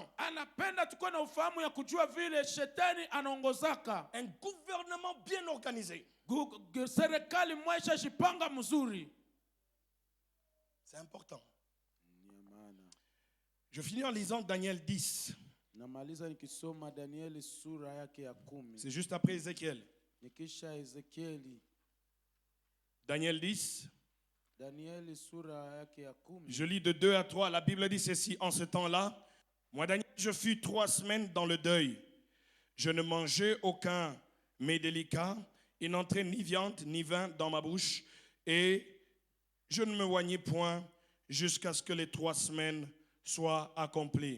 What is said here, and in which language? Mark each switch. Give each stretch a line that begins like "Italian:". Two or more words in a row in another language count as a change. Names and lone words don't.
French: Un gouvernement bien organisé. C'est important. Je finis en lisant Daniel 10.
Swahili: Namaliza nikisoma Danieli sura yake ya 10.
French: C'est juste après Ézéchiel.
Swahili: Nikisha Ezekieli.
French: Daniel 10.
Swahili: Danieli sura yake ya 10.
French: Je lis de 2 à 3. La Bible dit ceci. En ce temps-là, moi Daniel, je fus 3 semaines dans le deuil. Je ne mangeais aucun mets délicat. Il n'entrait ni viande ni vin dans ma bouche. Et je ne me oignais point jusqu'à ce que les 3 semaines soient accomplies.